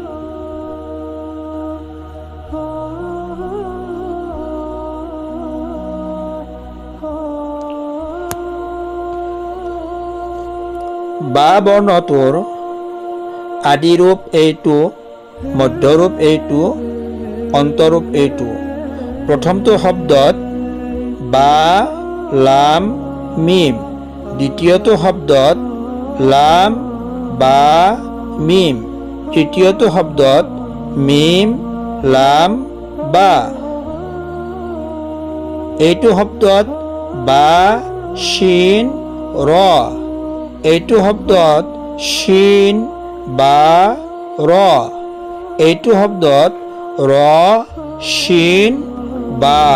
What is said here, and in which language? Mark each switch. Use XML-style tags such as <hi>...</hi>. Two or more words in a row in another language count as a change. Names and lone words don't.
<as>বা বৰ্ণটোৰ আদি ৰূপ এইটো, মধ্য ৰূপ এইটো, অন্তৰূপ এইটো। প্ৰথমটো শব্দত বা, লাম, মিম। দ্বিতীয়টো শব্দত লাম, বা, মিম। তৃতীয়টো শব্দত মিম, লাম, বা। এইটো শব্দত বা, শিন, ৰ। এইটো শব্দত শিন, বা, ৰ। এইটো শব্দত ৰ, শিন, বা।</as>